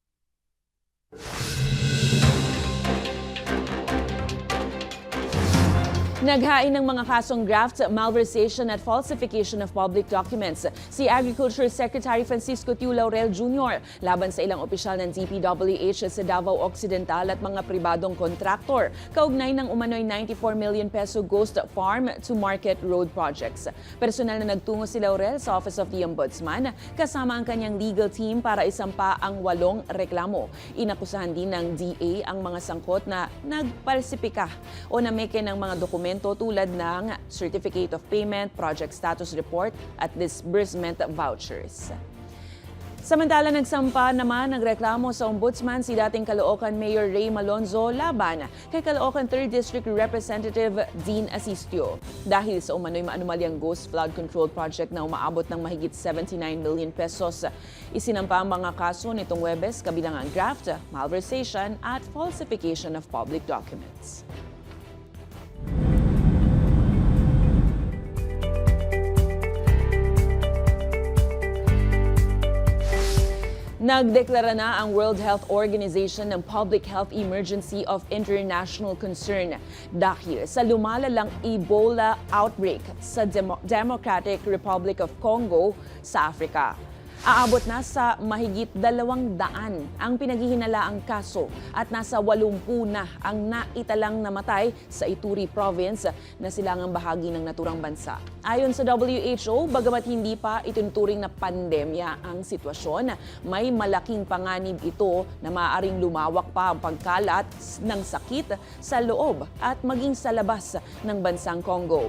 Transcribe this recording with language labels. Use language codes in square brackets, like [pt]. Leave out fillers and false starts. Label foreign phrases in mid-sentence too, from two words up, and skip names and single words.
[tl] Naghain ng mga kasong graft, malversation at [en] falsification of public documents [tl] si Agriculture Secretary Francisco Tiu Laurel Jr. laban sa ilang opisyal ng DPWH sa Davao Occidental at mga pribadong kontraktor kaugnay ng umano'y 94 [en] million peso Ghost Farm to Market Road projects. [tl] Personal na nagtungo si Laurel sa Office of the Ombudsman kasama ang kanyang [en] legal team [tl] para isampa ang 8 reklamo. Inakusahan din ng DA ang mga sangkot na nagpalsipika o nameke ng mga dokumento tulad ng [en] Certificate of Payment, Project Status Report [tl] at [en] Disbursement Vouchers. [tl] Samantala, nagsampa naman ng reklamo sa Ombudsman si dating Caloocan Mayor Ray Malonzo laban kay Caloocan 3rd District Representative Dean Asistio dahil sa umano'y maanumalyang [en] ghost flood control project [tl] na umaabot ng mahigit 79 [en] million pesos. [tl] Isinampa ang mga kaso nitong Huwebes kabilang ang graft, malversation at [en] falsification of public documents. [tl] Nagdeklara na ang World Health Organization ng Public Health Emergency of International Concern dahil sa lumalalang [en] Ebola outbreak [tl] sa Democratic Republic of Congo sa Africa. Aabot na sa mahigit 200 ang pinaghihinalaang kaso at nasa 80 na ang naitalang namatay sa Ituri Province na silangang bahagi ng naturang bansa. Ayon sa WHO, bagamat hindi pa itinuturing na pandemya ang sitwasyon, may malaking panganib ito na maaaring lumawak pa ang pagkalat ng sakit sa loob at maging sa labas ng bansang Congo.